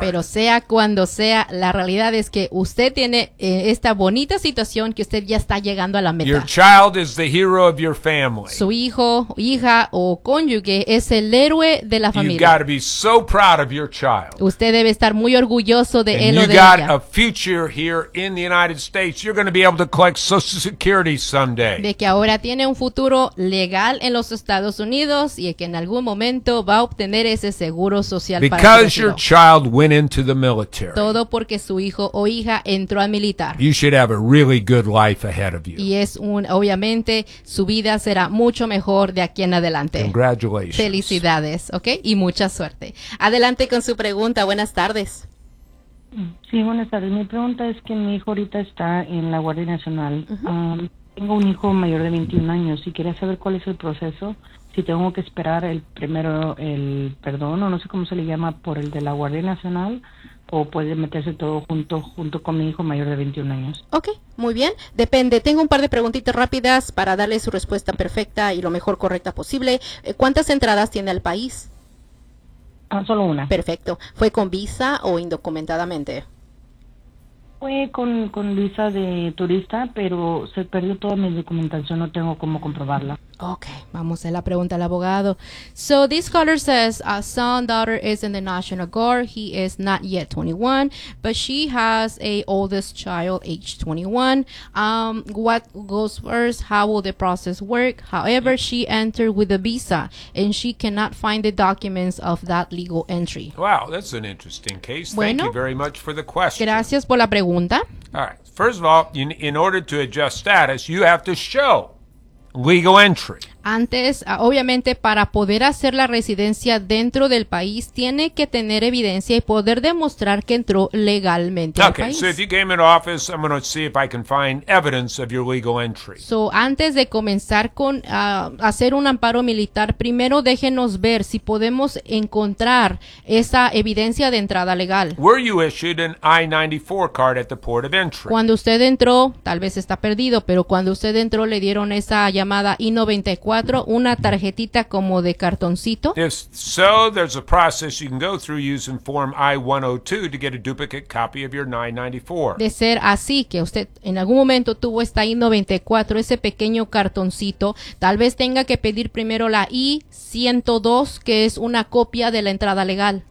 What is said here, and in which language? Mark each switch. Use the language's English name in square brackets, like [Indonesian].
[Spanish] Pero sea cuando sea, la realidad es que usted tiene esta bonita situación que usted ya está llegando a la meta. [English] Your child is the hero of your family. [Spanish] Su hijo, hija o cónyuge es el héroe de la familia. [English] You got to be so proud of your child. [Spanish] Usted debe estar muy orgulloso de [English] And [Spanish] él o de ella. [English] You got a future here in the United States. You're going to be able to collect Social Security someday. [Spanish] De que ahora tiene un futuro legal en los Estados Unidos y que en algún momento va a obtener ese seguro social [English] Because [Spanish] para su hijo. [English] Your child went into the military. [Spanish] Todo porque su hijo o hija entró a militar. [English] You should have a really good life ahead of you. [Spanish] Y es un, obviamente, su vida será mucho mejor de aquí en adelante. [English] Congratulations. [Spanish] Felicidades, ¿ok? Y mucha suerte. Adelante con su pregunta. Buenas tardes. Sí, buenas tardes. Mi pregunta es que mi hijo ahorita está en la Guardia Nacional. Tengo un hijo mayor de 21 años y quería saber cuál es el proceso. Si tengo que esperar el perdón o no sé cómo se le llama por el de la Guardia Nacional o puede meterse todo junto con mi hijo mayor de 21 años. Ok, muy bien. Depende. Tengo un par de preguntitas rápidas para darle su respuesta perfecta y lo mejor correcta posible. ¿Cuántas entradas tiene al país? Solo una. Perfecto. ¿Fue con visa o indocumentadamente? Fue con visa de turista, pero se perdió toda mi documentación. No tengo cómo comprobarla. Okay, vamos a la pregunta al abogado. [English] So this caller says our son daughter is in the National Guard. He is not yet 21, but she has a oldest child, age 21. What goes first? How will the process work? However, she entered with a visa, and she cannot find the documents of that legal entry. Wow, that's an interesting case. [Spanish] Bueno, [English] thank you very much for the question. [Spanish] Gracias por la pregunta. [English] All right. First of all, in order to adjust status, you have to show legal entry. [Spanish] Antes, obviamente, para poder hacer la residencia dentro del país, tiene que tener evidencia y poder demostrar que entró legalmente [English] okay, [Spanish] al país. [English] Okay, so if you came into office, I'm going to see if I can find evidence of your legal entry. [Spanish] So, antes de comenzar con hacer un amparo militar, primero déjenos ver si podemos encontrar esa evidencia de entrada legal. [English] Were you issued an I-94 card at the port of entry? [Spanish] Cuando usted entró, tal vez está perdido, pero cuando usted entró, le dieron esa llamada I-94. Una tarjetita como de cartoncito. [English] If so, there's a process you can go through using form I-102 to get a duplicate copy of your 994. [Spanish] De ser así que usted en algún momento tuvo esta I-94, ese pequeño cartoncito, tal vez tenga que pedir primero la I-102, que es una copia de la entrada legal.